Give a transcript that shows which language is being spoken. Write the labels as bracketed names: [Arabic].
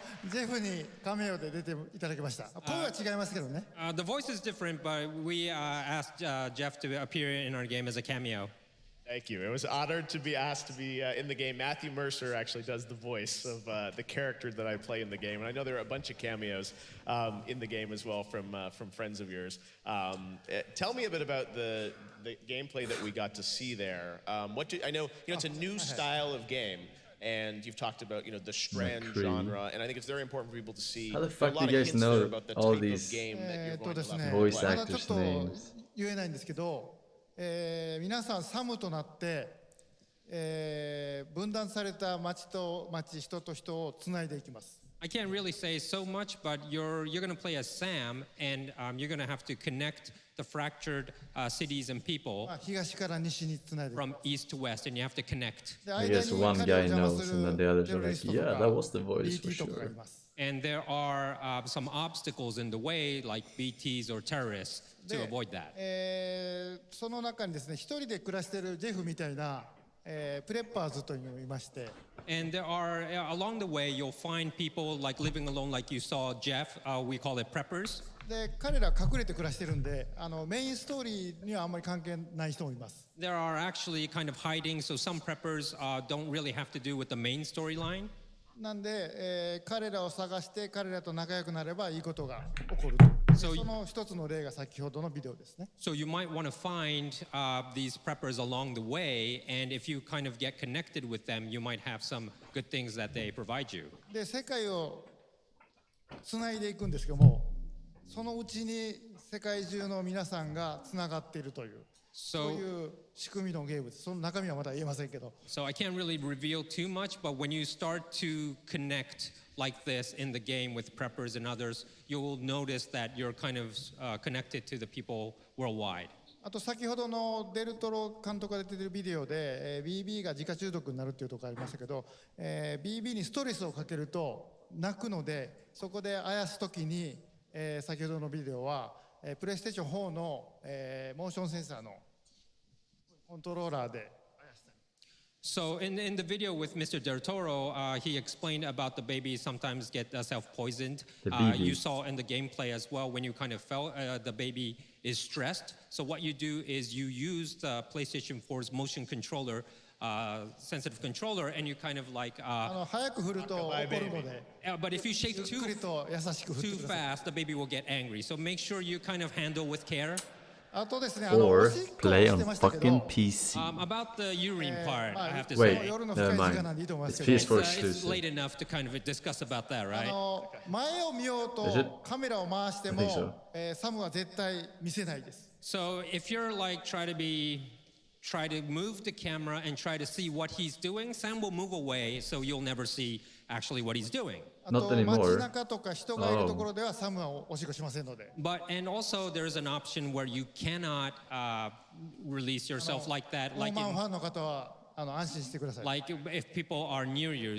[Japanese] ジェフにカメオで出ていただきました。声は違いますけどね。 [English] The voice is different, but we asked Jeff to appear in our game as a cameo. Thank you. It was honored to be asked to be in the game. Matthew Mercer actually does the voice of the character that I play in the game, and I know there are a bunch of cameos in the game as well from friends of yours. Tell me a bit about the gameplay that we got to see there. I know it's a new style of game. And you've talked about, the Strand genre, and I think it's very important for people to see. How the fuck do you guys know all these voice [Japanese] まだちょっと言えないんですけど、皆さんサムとなって、分断された町と町、人と人をつないでいきます。 [English] I can't really say so much, but you're going to play as Sam, and you're going to have to connect the fractured cities and people from east to west, and you have to connect. I guess one guy knows, and then the others are like, yeah, that was the voice for sure. And there are some obstacles in the way, like BTs or terrorists, to avoid that. [Japanese] その中にですね、一人で暮らしているジェフみたいなプレッパーズというのがいまして。 [English] And there are, along the way, you'll find people like living alone, like you saw Jeff. We call it preppers. [Japanese] で彼ら隠れて暮らしてるんで、メインストーリーにはあんまり関係ない人もいます。 [English] There are actually kind of hiding, so some preppers don't really have to do with the main storyline. [Japanese] なんで、彼らを探して彼らと仲良くなればいいことが起こる。その一つの例が先ほどのビデオですね。 [English] So you might want to find these preppers along the way, and if you kind of get connected with them, you might have some good things that they provide you. [Japanese] で、世界をつないでいくんですけども、そのうちに世界中の皆さんがつながっているという。そういう仕組みのゲームです。その中身はまだ言えませんけど。 [English] So I can't really reveal too much, but when you start to connect like this in the game with preppers and others, you'll notice that you're kind of connected to the people worldwide. [Japanese] あと先ほどのデルトロ監督が出ているビデオで、BB が自家中毒になるっていうところありましたけど、BB にストレスをかけると泣くので、そこであやすときに、先ほどのビデオはプレイステーション4の、モーションセンサーのコントローラーで。 [English] So in the video with Mr. Del Toro, he explained about the baby sometimes get self-poisoned. You saw in the gameplay as well when you kind of felt the baby is stressed. So what you do is you use the PlayStation 4's motion controller, sensitive controller, and you kind of like. [Japanese] 早く振ると怒るので。 [English] But if you shake too fast, the baby will get angry. So make sure you kind of handle with care. Or play on fucking PC. About the urine part, I have to Wait, say. never mind. It's PS4 exclusive. It's late enough to kind of discuss about that, right? [Japanese] 前を見ようとカメラを回しても、サムは絶対見せないです。 [English] So if you're like try to move the camera and try to see what he's doing, Sam will move away, so you'll never see actually what he's doing. Not anymore. But and also there's an option where you cannot release yourself like that, like if people are near you.